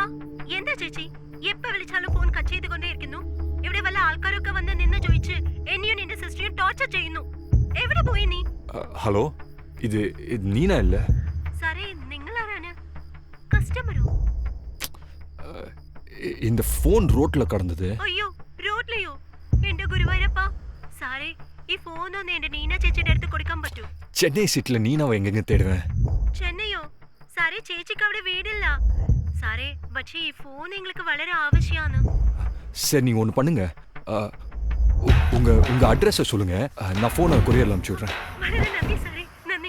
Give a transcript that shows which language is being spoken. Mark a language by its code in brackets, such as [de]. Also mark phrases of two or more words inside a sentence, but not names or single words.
[ml] എന്താ ചേച്ചി എപ്പോ വിളിച്ചാലും ഫോൺ കട്ട് ചെയ്തുകൊണ്ടേയിരിക്കുന്നു. ഇവിടെ വല്ല ആൾക്കാരൊക്കെ വന്ന് നിന്ന് ചോദിച്ച് എന്നെയും നിന്റെ സിസ്റ്ററിയും ടോർച്ചർ ചെയ്യുന്നു. എവിടെ പോയി നീ? ഹലോ, ഇത് നീന അല്ലേ? സാറേ, നിങ്ങൾ ആരാണ്? കസ്റ്റമറോ? [ta] இந்த ஃபோன் ரோட்ல கடந்தது. [ml] അയ്യോ, റോഡിലെയോ? എന്റെ ഗുരുവായൂരപ്പ സാറേ, ഈ ഫോൺ ഒന്ന് എന്റെ നീന ചേച്ചിയുടെ അടുത്ത് കൊടുക്കാൻ പറ്റൂ? [ta] சென்னை சிட்டில நீனாவை எங்கெங்க தேடுவேன்? [ml] ചെന്നൈയോ? സാറേ, ചേച്ചിക്ക് അവിടെ വീടില്ല സാറേ. പക്ഷേ ഈ ഫോൺ എங்களுக்கு വളരെ ആവശ്യമാണ്. [ta] சரி, நீங்க ஒன்று பண்ணுங்க, உங்க அட்ரஸை சொல்லுங்க, நான் ஃபோனை கொரியரில் அனுப்பிச்சி விட்றேன். [ml] വളരെ നന്ദി സാറേ, നന്ദി.